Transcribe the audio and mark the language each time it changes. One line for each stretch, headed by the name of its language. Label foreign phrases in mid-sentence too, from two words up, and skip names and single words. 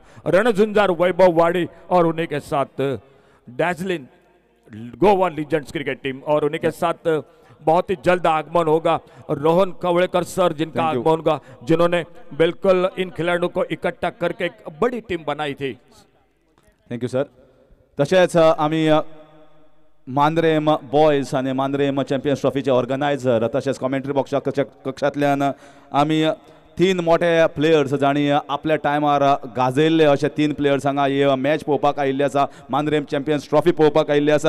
Hindi: रणझुंझार वैभव वाड़ी और उन्हीं के साथ डैजलिन गोवा लीजेंड्स क्रिकेट टीम, और उन्हीं के साथ बहुत ही जल्द आगमन होगा रोहन कवड़ेकर सर, जिनका आगमन होगा, जिन्होंने बिल्कुल इन खिलाड़ियों को इकट्ठा करके एक बड़ी टीम बनाई थी।
English: thank you sir.
Konkani: तशेंच आमी मांद्रेम बॉयज आनी मांद्रेम चॅम्पियन्स ट्रॉफीचे ऑर्गनायझर तशेंच कॉमेंट्री बॉक्सा कक्षांतल्यान आमी 3 मोठे प्लेयर्स जाणी आपल्या टायमार गाजयल्ले अशे 3 प्लेयर्स हांगा हे मॅच पळोवपाक आयिल्ले आसा, मांद्रेम चॅम्पियन्स ट्रॉफी पळोवपाक आयिल्ले आसा.